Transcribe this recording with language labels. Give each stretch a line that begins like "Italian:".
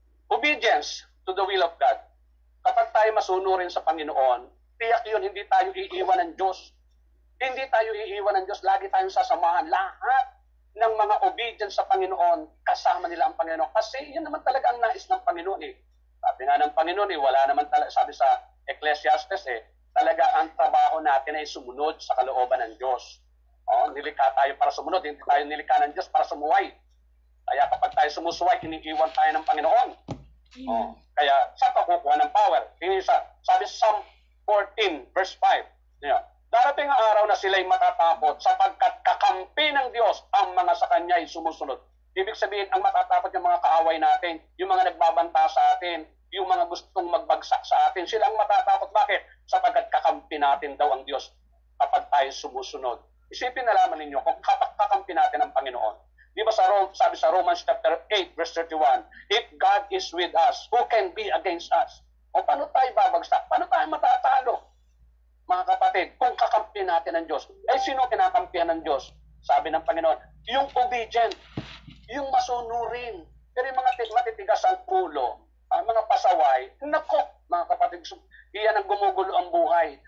English: Obedience to the will of God.
Filipino: Kapag tayo masunurin sa Panginoon, tiyak yun, hindi tayo iiwan ng Diyos. Hindi tayo iiwan ng Diyos. Lagi tayong sasamahan. Lahat ng mga obedience sa Panginoon, kasama nila ang Panginoon. Kasi yun naman talaga ang nais ng Panginoon Sabi nga ng Panginoon wala naman talaga, sabi sa Ecclesiastes talaga ang trabaho natin ay sumunod sa kalooban ng Diyos. Nilikha tayo para sumunod, hindi tayo nilikha ng Diyos para sumuway. Kaya kapag tayo sumusuway, iniiwan tayo ng Panginoon. Kaya saan ka kukuha ng power? Sabi sa Psalm 14 verse 5, darating ang araw na sila'y matatakot sapagkat kakampi ng Diyos ang mga sa Kanya ay sumusunod. Ibig sabihin, ang matatakot yung mga kaaway natin, yung mga nagbabanta sa atin, yung mga gustong magbagsak sa atin, sila ang matatakot. Bakit? Sapagkat kakampi natin daw ang Diyos kapag tayo sumusunod. Isipin na lamang ninyo kung kakampi natin ang Panginoon. Di ba sabi sa Romans chapter 8 verse 31,
English: if God is with us, who can be against us?
Filipino: O paano tayo babagsak? Paano tayo matatalo? Mga kapatid, kung kakampi natin ang Diyos, sino kinakampihan ng Diyos? Sabi ng Panginoon, yung obedient, yung masunurin. Pero yung mga matitigas ang ulo, ang mga pasaway, nako, mga kapatid, iyan ang gumugulo ang buhay.